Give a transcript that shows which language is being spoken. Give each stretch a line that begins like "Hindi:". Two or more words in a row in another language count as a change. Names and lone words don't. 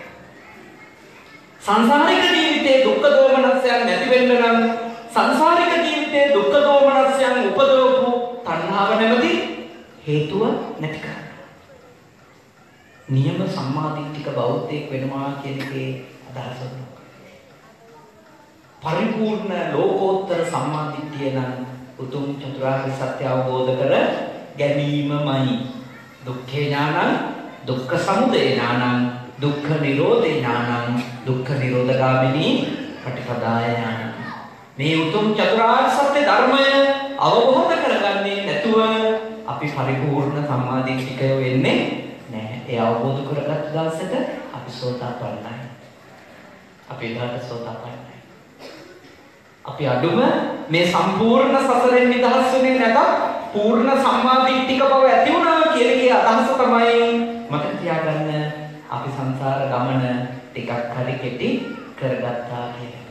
Sinhala: සංසාරික ජීවිතයේ දුක්ඛ දෝමනස්යන් නැති වෙන්න නම් සංසාරික ජීවිතයේ දුක්ඛ දෝමනස්යන් උපදවපු තණ්හාව නැමැති හේතුව නැති කරගන්න. නියම සම්මාදිට්ඨික බෞද්ධයෙක් වෙනවා කියන එකේ අදහස මොකක්ද? පරිපූර්ණ ලෝකෝත්තර සම්මාදිට්ඨිය නම් උතුම් චතුරාර්ය සත්‍ය අවබෝධ කර ගැනීමමයි.
Pali: දුක්ඛේ ඥානං, දුක්ඛ සමුදය ඥානං, දුක්ඛ නිරෝධේ ඥානං, දුක්ඛ නිරෝධගාමිනී පටිපදාය ඥානං.
Sinhala: මේ උතුම් චතුරාර්ය සත්‍ය ධර්මය අවබෝධ කරගන්නේ නැතුව අපි පරිපූර්ණ සම්මාදිට්ඨිකයෝ වෙන්නේ නැහැ. ඒ අවබෝධ කරගත් දවසට අපි සෝතාපන්නයි. අපි එදාට සෝතාපන්නයි. අපි අඩුම මේ සම්පූර්ණ සසරෙන් නිදහස් වෙන්නේ නැතත් පූර්ණ සම්මාදිට්ඨික බව ඇති වුණා කියන එකේ අදහස තමයි මතක තියාගන්න අපි සංසාර ගමන ටිකක් හරි කෙටි කරගත්තා කියන එක.